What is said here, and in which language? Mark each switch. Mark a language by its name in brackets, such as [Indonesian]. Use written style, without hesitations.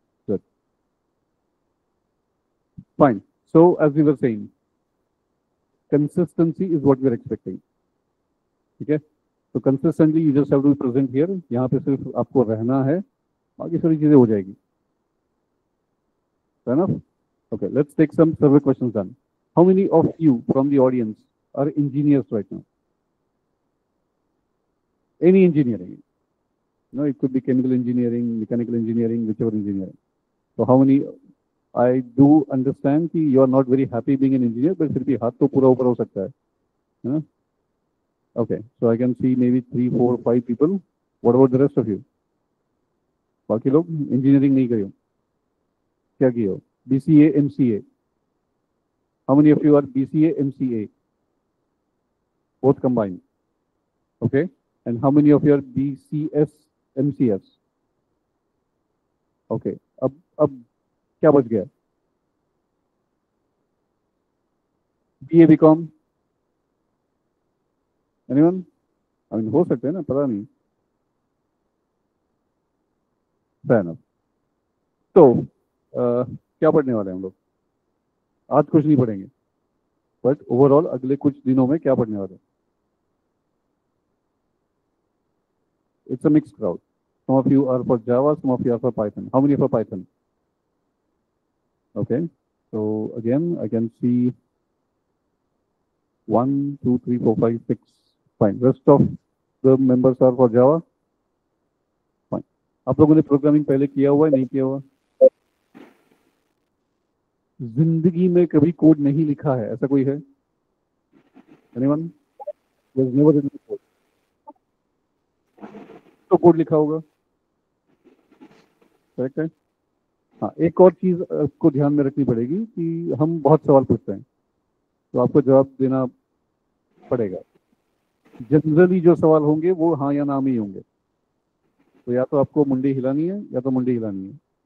[English] Good, fine. So as we were saying, consistency is what we are expecting. [Hindi] ठीक है, तो [English] Consistently you just have to be present here. [Hindi] यहाँ पे सिर्फ आपको रहना है, बाकी सारी चीजें हो जाएगी. [English] Fair enough? Okay, let's take some survey questions then. How many of you from the audience are engineers right now? Any engineering? No, it could be chemical engineering, mechanical engineering, whichever engineering. So how many? I do understand that you are not very happy being an engineer, but [Hindi] फिर भी हाथ तो पूरा ऊपर हो सकता है ना? [English] Okay, so I can see maybe 3, 4, 5 people. What about the rest of you? [Hindi] बाकी लोग engineering नहीं करी हो, क्या किए हो? [English] BCA, MCA. How many of you are BCA, MCA? Both combined. Okay, and how many of you are BCS, MCS? [Hindi] Okay, अब क्या बच गया? [English] BA, BCom? Anyone? I mean, [Hindi] हो सकते हैं ना, पता नहीं. [English] Fair enough. [Hindi] तो क्या पढ़ने वाले हैं हम लोग? आज कुछ नहीं पढ़ेंगे, बट ओवरऑल अगले कुछ दिनों में क्या पढ़ने वाले हैं? [English] It's a mixed crowd. Some of you are for Java, some of you are for Python. How many for Python? Okay, so again, I can see 1, 2, 3, 4, 5, 6. Fine. Rest of the members are for Java. Fine. [Hindi] आप लोगों ने programming पहले किया हुआ है, नहीं किया हुआ? जिंदगी में कभी कोड नहीं लिखा है, ऐसा कोई है? [English] Anyone? There's never written code. [Hindi] तो कोड लिखा होगा, करेक्ट है? हाँ, एक और चीज आपको ध्यान में रखनी पड़ेगी कि हम बहुत सवाल पूछते हैं, तो आपको जवाब देना पड़ेगा. जनरली जो सवाल होंगे वो हाँ या ना में ही होंगे. तो या तो आपको मुंडी हिलानी है या तो मुंडी हिलानी है.